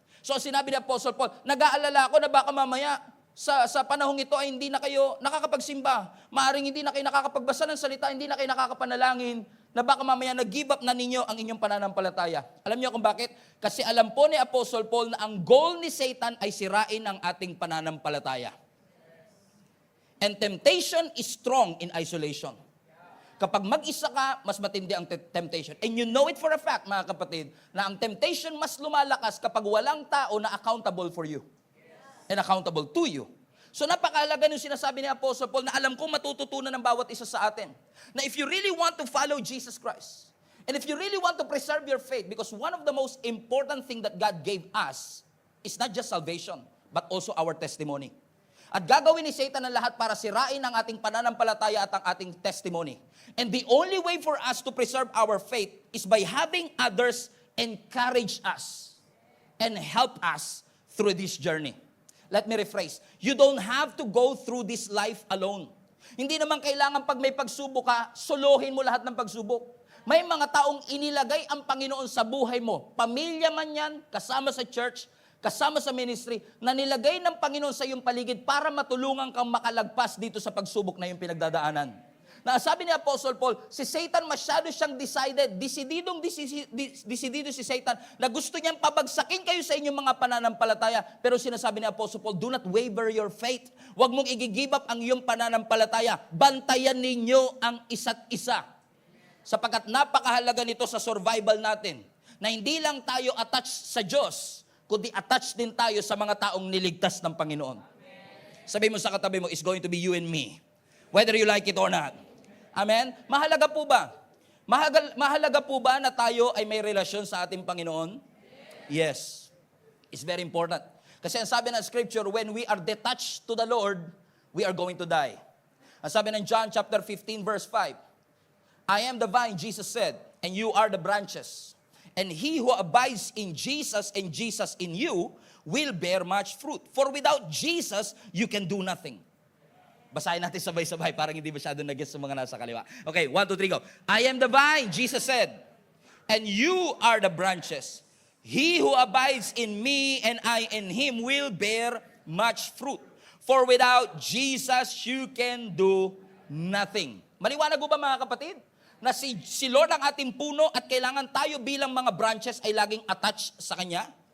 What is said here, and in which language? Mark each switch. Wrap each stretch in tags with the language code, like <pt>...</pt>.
<tl>So sinabi ni Apostle Paul, nag-aalala ako na baka mamaya sa panahong ito ay hindi na kayo nakakapagsimba. Maaring hindi na kayo nakakapagbasa ng salita, hindi na kayo nakakapanalangin, na baka mamaya nag-give up na ninyo ang inyong pananampalataya. Alam niyo kung bakit? Kasi alam po ni Apostle Paul na ang goal ni Satan ay sirain ang ating pananampalataya.</tl> <en>And temptation is strong in isolation.</en> <tl>Kapag mag-isa ka, mas matindi ang temptation.</tl> <en>And you know it for a fact,</en> <tl>mga kapatid, na ang temptation mas lumalakas kapag walang tao na</tl> <en>accountable for you. And accountable to you.</en> <tl>So napakahalaga yung sinasabi ni Apostle Paul na alam kong matututunan ng bawat isa sa atin.</tl> <en>Na if you really want to follow Jesus Christ, and if you really want to preserve your faith, because one of the most important thing that God gave us is not just salvation, but also our testimony.</en> <tl>At gagawin ni Satan ang lahat para sirain ang ating pananampalataya at ang ating testimony.</tl> <en>And the only way for us to preserve our faith is by having others encourage us and help us through this journey. Let me rephrase. You don't have to go through this life alone.</en> <tl>Hindi naman kailangan pag may pagsubok ka, solohin mo lahat ng pagsubok. May mga taong inilagay ang Panginoon sa buhay mo. Pamilya man yan, kasama sa church, kasama sa ministry, na nilagay ng Panginoon sa iyong paligid para matulungan kang makalagpas dito sa pagsubok na iyong pinagdadaanan. Na sabi ni Apostle Paul, si Satan masyado siyang desidido si Satan na gusto niyang pabagsakin kayo sa inyong mga pananampalataya. Pero sinasabi ni Apostle Paul,</tl> <en>do not waver your faith.</en> <tl>Huwag mong i-give up ang iyong pananampalataya. Bantayan ninyo ang isa't isa. Sapagkat napakahalaga nito sa survival natin, na hindi lang tayo attached sa Diyos, kundi attached din tayo sa mga taong niligtas ng Panginoon. Sabi mo sa katabi mo,</tl> <en>it's going to be you and me. Whether you like it or not.</en> <tl>Amen? Mahalaga po ba? Mahalaga po ba na tayo ay may relasyon sa ating Panginoon?</tl> <en>Yes. It's very important.</en> <tl>Kasi ang sabi ng</tl> <en>Scripture, when we are detached to the Lord, we are going to die.</en> <tl>Ang sabi ng</tl> <en>John chapter 15 verse 5, I am the vine, Jesus said, and you are the branches. And he who abides in Jesus and Jesus in you will bear much fruit. For without Jesus, you can do nothing.</en> <tl>Basahin natin sabay-sabay, parang hindi masyado nag-gets sa mga nasa kaliwa.</tl> <en>Okay, 1, 2, 3, go. I am the vine, Jesus said, and you are the branches. He who abides in me and I in him will bear much fruit. For without Jesus, you can do nothing.</en> <tl>Maliwanag po ba mga kapatid? Na si Lord ang ating puno at kailangan tayo bilang mga branches ay laging attached sa Kanya?</tl>